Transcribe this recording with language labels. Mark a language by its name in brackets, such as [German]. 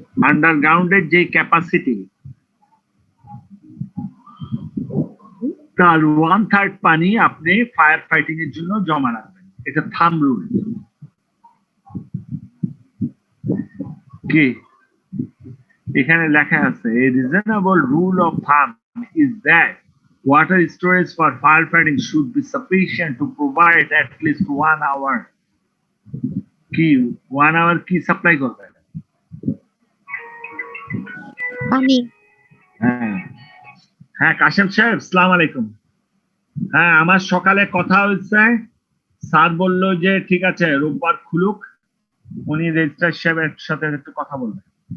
[Bangla] আন্ডারগ্রাউন্ডের যে ক্যাপাসিটি তার 1/3 পানি আপনি ফায়ার ফাইটিং এর জন্য জমা রাখবেন। এটা থাম্ব রুল। কি এখানে লেখা আছে, [English] a reasonable rule of thumb is that water storage for firefighting should be sufficient to provide at least 1 hour কি 1 hour [Bangla] কি সাপ্লাই করবে? পানি। হ্যাঁ হ্যাঁ, কাশেম সাহেব আসসালামু আলাইকুম। হ্যাঁ, আমার সকালে কথা হয়েছে, স্যার বলল যে ঠিক আছে রোববার খুলুক, উনি রেজিস্ট্রার সাহেবের সাথে একটু কথা বলবেন।